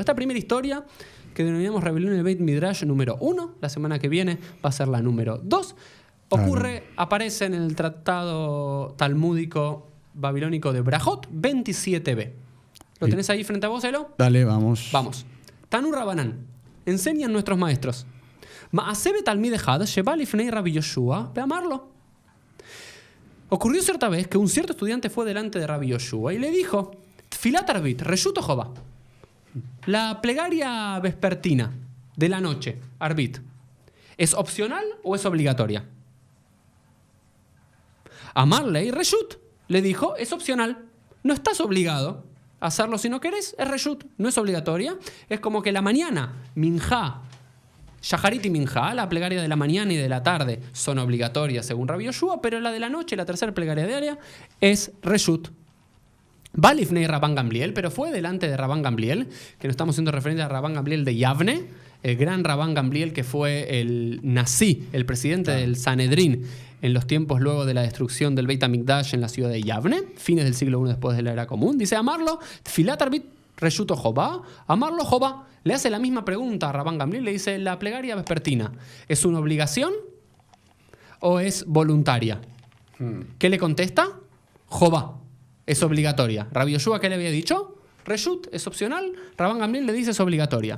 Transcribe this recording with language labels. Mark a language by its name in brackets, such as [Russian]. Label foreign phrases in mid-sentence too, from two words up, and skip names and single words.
[Spanish] Esta primera historia, que denominamos Rebelión en el Beit Midrash número 1, la semana que viene va a ser la número 2, aparece en el tratado talmúdico babilónico de Brajot 27b. ¿Lo tenés ahí frente a vos, Elo? Dale, vamos. Vamos. [Hebrew] תנו רבנן. [Spanish] Enseñan nuestros maestros. [Hebrew] מעשה בתלמיד אחד שבא לפני רבי יהושע ואמר לו. [Spanish] Ocurrió cierta vez que un cierto estudiante fue delante de Rabbi Yoshua y le dijo: [Hebrew] תפילת ערבית, רשות חובה. [Spanish] La plegaria vespertina de la noche, arbit, ¿es opcional o es obligatoria? [Hebrew] אמר ליה רשות [Spanish] le dijo: es opcional, no estás obligado a hacerlo si no querés, es reshut, no es obligatoria. Es como que la mañana, minjá, shaharit y minjá, la plegaria de la mañana y de la tarde son obligatorias según Rabbi Yoshua, pero la de la noche, la tercera plegaria diaria, es reshut. [Hebrew] בא לפני רבן גמליאל, [Spanish] pero fue delante de Rabban Gamliel, que no estamos haciendo referencia a Rabban Gamliel de Yavne, el gran Rabban Gamliel que fue el Nasi, el presidente del Sanedrín en los tiempos luego de la destrucción del Beit HaMikdash en la ciudad de Yavne, fines del siglo I después de la Era Común. Dice: amarlo, [Hebrew] תפילת ערבית רשות או חובה, אמר לו חובה. [Spanish] Le hace la misma pregunta a Rabban Gamliel, le dice: la plegaria vespertina, ¿es una obligación o es voluntaria? ¿Qué le contesta? Jobá. Es obligatoria. Rabbi Yoshua, ¿qué le había dicho? Reshut, es opcional. Rabban Gamliel le dice: es obligatoria.